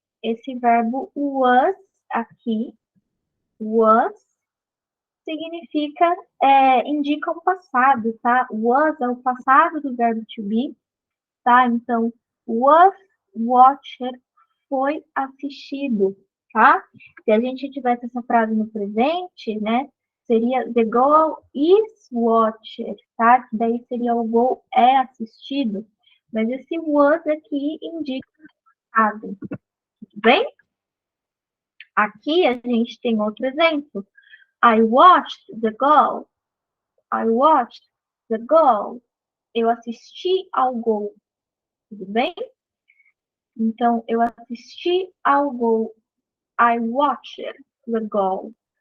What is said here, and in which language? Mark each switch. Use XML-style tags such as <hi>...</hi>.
<pt>Esse verbo was aqui, was, significa, indica o passado, tá? Was é o passado do verbo to be, tá? Então, was watched foi assistido, tá? Se a gente tivesse essa frase no presente, né? Seria</pt> <en>the goal is watched, tá?</en> <pt>Que daí seria o goal é assistido. Mas esse was aqui indica o passado, tudo bem? Aqui a gente tem outro exemplo.</pt> <en>I watched the goal. I watched the goal.</en> <pt>Eu assisti ao gol, tudo bem? Então, eu assisti ao gol.</pt> <en>I watched the goal.</en>